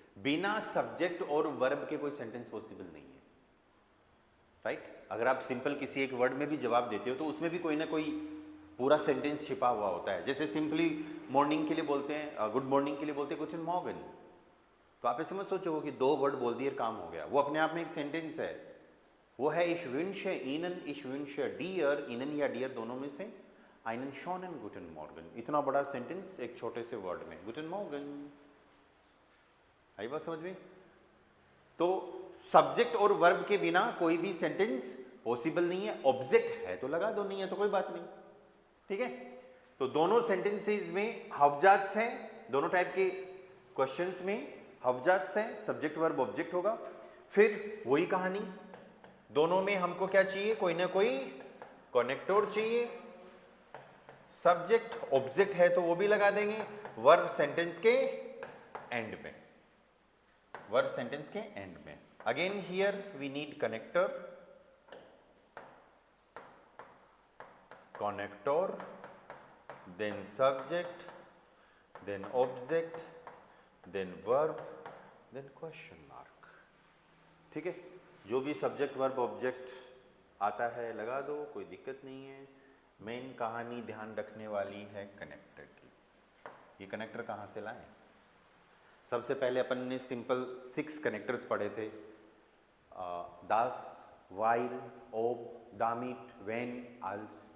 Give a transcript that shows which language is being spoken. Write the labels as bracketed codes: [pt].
[hi] बिना सब्जेक्ट और वर्ब के कोई सेंटेंस पॉसिबल नहीं है, राइट? अगर आप सिंपल किसी एक वर्ड में भी जवाब देते हो तो उसमें भी कोई ना कोई पूरा सेंटेंस छिपा हुआ होता है। जैसे सिंपली मॉर्निंग के लिए बोलते हैं, गुड मॉर्निंग के लिए बोलते हैं गुड मॉर्निंग, तो आप ऐसे मत सोचो कि दो वर्ड बोल दिए काम हो गया, वो अपने आप में एक सेंटेंस है। वो है [de] ich wünsche Ihnen, ich wünsche dir, Ihnen [hi] या डियर दोनों में से [de] einen schönen guten Morgen। [hi] इतना बड़ा सेंटेंस एक छोटे से वर्ड में, [de] guten Morgen। [hi] आई बात समझ में? तो सब्जेक्ट और वर्ब के बिना कोई भी सेंटेंस पॉसिबल नहीं है। ऑब्जेक्ट है तो लगा दो, नहीं है तो कोई बात नहीं, ठीक है? तो दोनों सेंटेंसेस में हाउजाट्स हैं, दोनों टाइप के क्वेश्चंस में हाउजाट्स हैं, सब्जेक्ट वर्ब ऑब्जेक्ट होगा। फिर वही कहानी, दोनों में हमको क्या चाहिए, कोई ना कोई कनेक्टर चाहिए। सब्जेक्ट ऑब्जेक्ट है तो वो भी लगा देंगे, वर्ब सेंटेंस के एंड में, वर्ब सेंटेंस के एंड में। [en] Again here we need connector, connector, then subject, then object, then verb, then question mark। [hi] ठीक है, जो भी सब्जेक्ट वर्ब ऑब्जेक्ट आता है लगा दो, कोई दिक्कत नहीं है। मेन कहानी ध्यान रखने वाली है कनेक्टर की। ये कनेक्टर कहाँ से लाएं? सबसे पहले अपन ने सिंपल 6 कनेक्टर्स पढ़े थे, दास, वाइल, ओब, दामिट, वेन, आल्स।